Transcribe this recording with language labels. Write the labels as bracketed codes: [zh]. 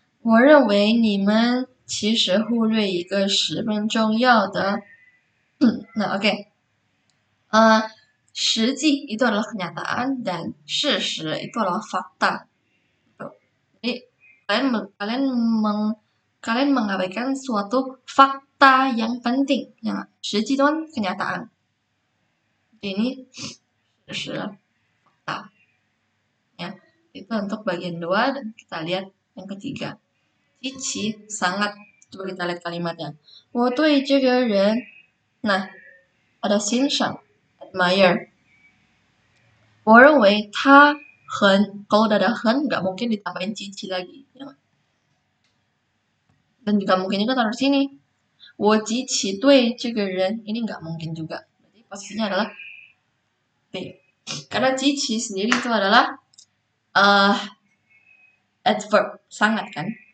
[zh] 我认为你们其实忽略一个十分重要的. [id] Nah, oke. 实际 itu adalah kenyataan dan 事实 itu adalah fakta. Jadi kalian mengabaikan suatu fakta yang penting. Yang 实际 itu kan kenyataan. Ini 事实 fakta. Ya, itu untuk bagian 2 dan kita lihat yang ketiga. 极其 sangat. Coba kita lihat kalimatnya. [zh] 我对这个人 [id] nah ada [zh] 欣赏 admire. 我认为他很 [id] kalau udah ada 很 nggak mungkin ditambahin cici lagi ya. Dan juga mungkin juga taruh sini [zh] 我极其对这个人 [id] ini nggak mungkin juga. Jadi posisinya adalah B. Karena cici sendiri itu adalah adverb sangat kan.